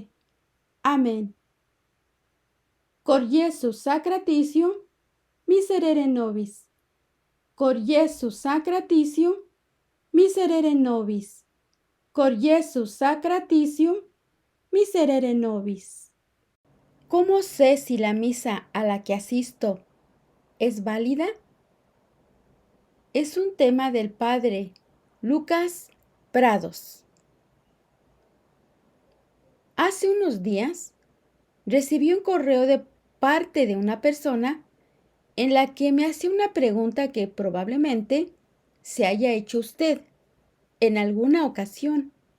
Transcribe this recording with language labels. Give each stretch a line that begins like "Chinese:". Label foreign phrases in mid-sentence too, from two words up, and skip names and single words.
Latin: Amen. Cor Iesu sacratitium, miserere nobis. Cor Iesu sacratitium, miserere nobis. Cor Iesu sacratitium, miserere nobis.
Spanish: ¿Cómo sé si la misa a la que asisto es válida? Es un tema del padre Lucas Prados. Hace unos días recibí un correo de parte de una persona en la que me hacía una pregunta que probablemente se haya hecho usted en alguna ocasión.